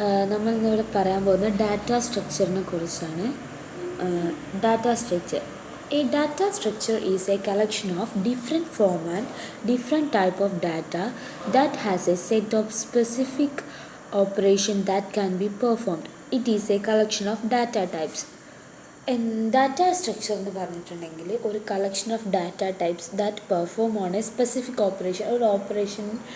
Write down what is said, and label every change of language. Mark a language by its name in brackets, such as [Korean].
[Malayalam] നമ്മൾ ഇന്നിവിടെ പറയാൻ പോകുന്നത് ഡാറ്റ സ്ട്രക്ചറിനെ കുറിച്ചാണ്. [English] Data structure. A data structure is a collection of different form and different type of data that has a set of specific operation that can be performed. It is a collection of data types. [Malayalam] Data structure എന്ന് പറഞ്ഞിട്ടുണ്ടെങ്കിൽ ഒരു [English] Collection of data types that perform on a specific operation.